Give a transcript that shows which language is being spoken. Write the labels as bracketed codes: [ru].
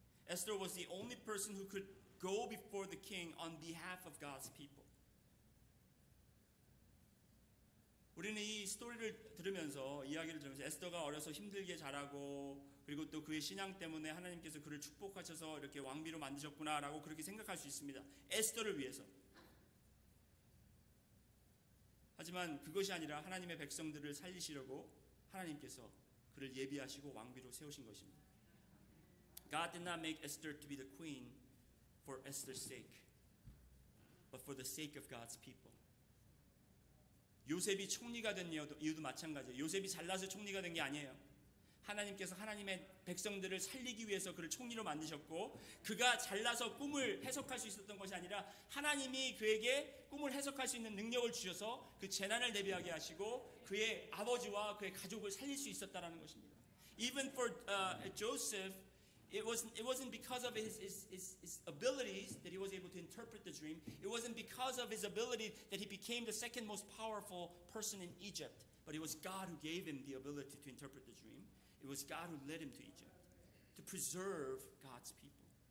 [en] Esther was the only person who could go before the king on behalf of God's people. [ko] 우리는 이 스토리를 들으면서 이야기를 들으면서 에스더가 어려서 힘들게 자라고 그리고 또 그의 신앙 때문에 하나님께서 그를 축복하셔서 이렇게 왕비로 만드셨구나라고 그렇게 생각할 수 있습니다. 에스더를 위해서. 하지만 그것이 아니라 하나님의 백성들을 살리시려고 하나님께서 그를 예비하시고 왕비로 세우신 것입니다. [en] God did not make Esther to be the queen for Esther's sake, but for the sake of God's people. [ko] 요셉이 총리가 된 이유도 마찬가지예요. 요셉이 잘나서 총리가 된 게 아니에요. 하나님께서 하나님의 백성들을 살리기 위해서 그를 총리로 만드셨고 그가 잘나서 꿈을 해석할 수 있었던 것이 아니라 하나님이 그에게 꿈을 해석할 수 있는 능력을 주셔서 그 재난을 대비하게 하시고 그의 아버지와 그의 가족을 살릴 수 있었다라는 것입니다. [en] Even for Joseph, it wasn't because of his abilities that he was able to interpret the dream. It wasn't because of his ability that he became the second most powerful person in Egypt. But it was God who gave him the ability to interpret the dream. It was God who led him to Egypt to preserve God's people.